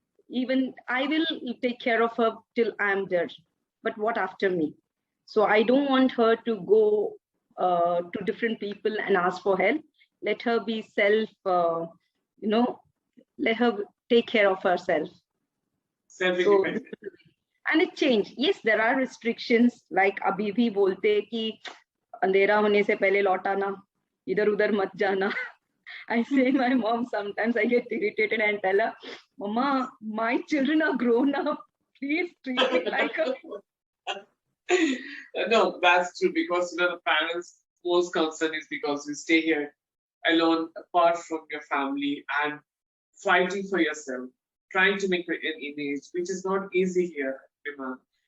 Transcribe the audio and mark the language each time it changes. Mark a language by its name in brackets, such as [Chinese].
[English] Even I will take care of her till I'm there. But what after me? So I don't want her to go to different people and ask for help. Let her be you know, let her take care of herself. So, Self-independent. and it changed. Yes, there are restrictions. [Hindi] Like अभी भी बोलते हैं कि अंधेरा होने से पहले लौट आना, इधर उधर मत जाना. [English] I say my mom sometimes I get irritated and tell her, Mama, my children are grown up. Please treat it like a. No, that's true because the parents' most concern is because you stay here alone, apart from your family, and fighting for yourself, trying to make an image, which is not easy here, Prima.